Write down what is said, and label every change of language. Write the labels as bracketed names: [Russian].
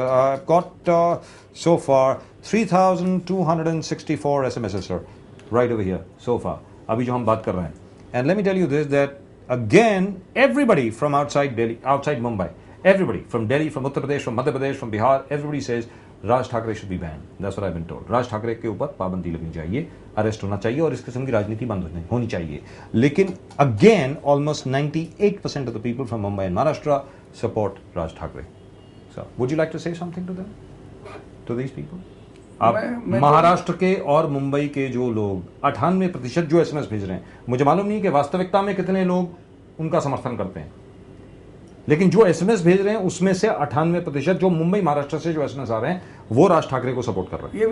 [English] I have got so far 3264 SMS sir, right over here so far, [Hindi] अभी जो हम बात कर रहे हैं। [English] And let me tell you this, that again everybody from outside Delhi, outside Mumbai, everybody from Delhi, from Uttar Pradesh, from Madhya Pradesh, from Bihar, everybody says Raj Thakre should be banned. That's what I've been told. [Hindi] Raj Thakre के ऊपर पाबंदी लगनी चाहिए, arrest होना चाहिए और इस किस्म की राजनीति बंद होनी चाहिए। [English] लेकिन again almost 98% of the people from Mumbai and Maharashtra support Raj Thakre. So would you like to say something to them, to these people? [Hindi] आप महाराष्ट्र के और मुंबई के जो लोग 98% जो एसएमएस भेज रहे हैं, मुझे मालूम नहीं कि वास्तविकता में कितने लोग उनका समर्थन करते हैं, लेकिन जो एसएमएस भेज रहे हैं उसमें से 98% जो मुंबई महाराष्ट्र से जो एसएमएस आ रहे हैं वो राज ठाकरे को सपोर्ट कर रहे हैं।